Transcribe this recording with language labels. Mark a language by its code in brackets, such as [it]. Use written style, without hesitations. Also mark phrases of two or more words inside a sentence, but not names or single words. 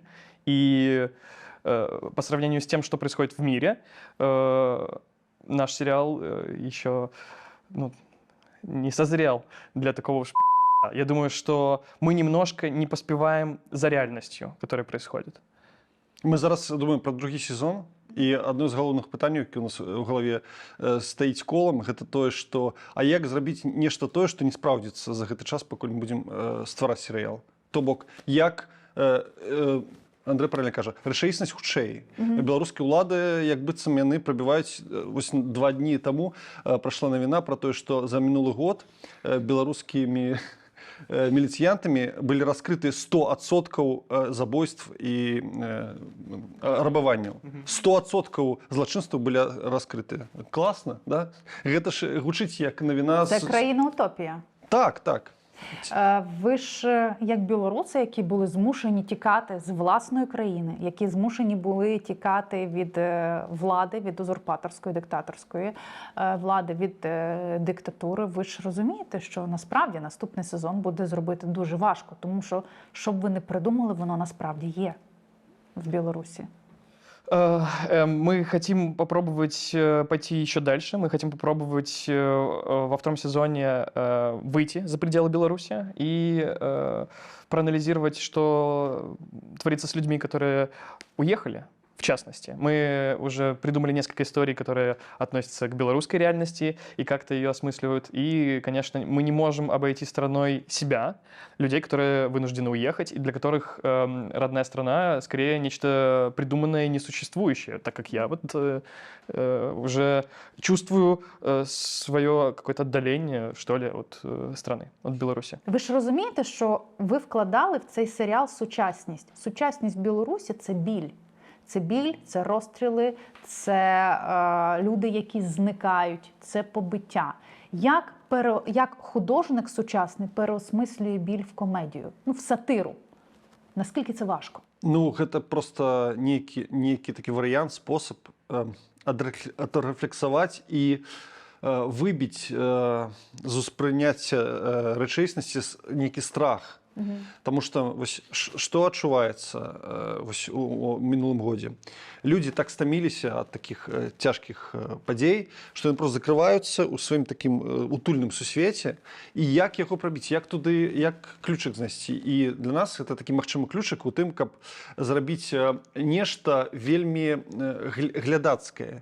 [ru] И по сравнению с тем, что происходит в мире, наш сериал еще не созрел для такого уж пиздеца. Я думаю, что мы немножко не поспеваем за реальностью, которая происходит. [uk] Ми зараз думаємо про другий сезон, і одне з головних питань, яке у нас у голові стоїть колом, це те, що а як зробити [be] нешта тое, [uk] що не справдиться [be] за гэты час, пакуль [uk] ми будемо ствараць серіал. [be] То бок, як Андрэй правильно кажа, рэчаіснасць хутчэй. Беларускія ўлады, як быццам яны прабіваюць, вось 2 дні таму прайшла навіна пра тое, што за мінулы год беларускімі міліцыянтамі былі раскрыты 100% забойств і рабаванняў. 100% злачынстваў былі раскрыты. Класна, да? Гэта ж гучыць як навіна... [uk] Це країна-утопія. Так, так. Ви ж, як білоруси, які були змушені тікати з власної країни, які змушені були тікати від влади, від узурпаторської, диктаторської влади, від диктатури, ви ж розумієте, що насправді наступний сезон буде зробити дуже важко, тому що, що б ви не придумали, воно насправді є в Білорусі. [ru] Мы хотим попробовать пойти еще дальше. Мы хотим попробовать во втором сезоне выйти за пределы Беларуси и проанализировать, что творится с людьми, которые уехали. В частности, мы уже придумали несколько историй, которые относятся к белорусской реальности и как-то ее осмысливают. И, конечно, мы не можем обойти стороной себя, людей, которые вынуждены уехать, и для которых родная страна скорее нечто придуманное и несуществующее, так как я вот уже чувствую свое какое-то отдаление, что ли, от страны, от Беларуси. [uk] Ви ж розумієте, що ви вкладали в цей серіал сучасність. Сучасність в Білорусі – це біль. Це біль, це розстріли, це люди, які зникають, це побиття. Як художник сучасний переосмислює біль в комедію, в сатиру? Наскільки це важко? Ну, [be] гэта просто нейкі такі варыянт, спосаб адрефлексаваць і выбіць з успрыняцця рэчаіснасці нейкі страх. [ru] Потому что что [be] адчуваецца у мінулым годзе? Люди так стаміліся ад такіх цяжкіх падзей, што яны просто закрываюцца ў сваім такім утульным сусвеце. І як яго прабіць, як туды, як ключык знайсці. І для нас гэта такі магчымы ключык у тым, каб зрабіць нешта вельмі глядацкае.